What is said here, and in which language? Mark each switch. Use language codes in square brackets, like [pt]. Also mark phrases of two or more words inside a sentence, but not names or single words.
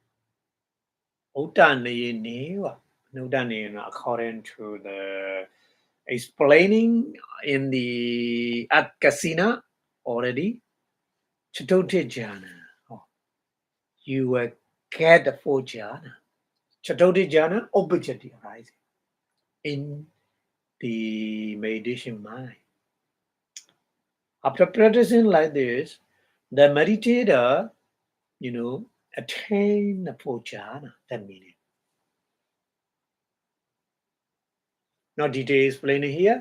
[en] According to the explaining in the At Casina already. [pi] Chatote jhana. [en] You will get the 4 jhana. [pi] Chatote jhana, [en] object arising in the meditation mind. After practicing like this, the meditator, attain the 4 jhana, that meaning. Not detail explaining here.